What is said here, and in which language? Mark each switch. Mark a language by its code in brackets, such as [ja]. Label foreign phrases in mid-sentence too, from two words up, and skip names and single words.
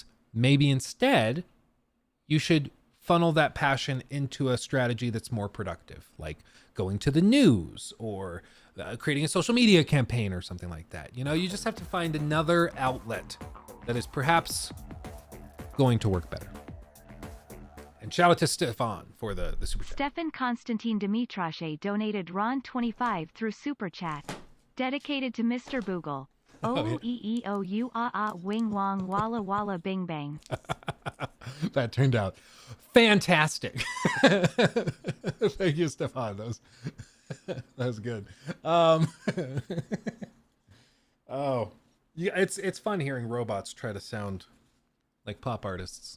[en] Maybe instead, you should funnel that passion into a strategy that's more productive, like going to the news or creating a social media campaign or something like that. You know, you just have to find another outlet that is perhaps going to work better. And shout out to Stefan for the super chat. Stefan Konstantin Dimitrashe donated RON 25 through Super Chat. Dedicated to Mr. Boogle. O-E-E-O-U-A-A Wing Wong Walla Walla Bing Bang. That turned out fantastic. Thank you, Stefan. That was good. Oh, yeah, it's fun hearing robots try to sound like pop artists.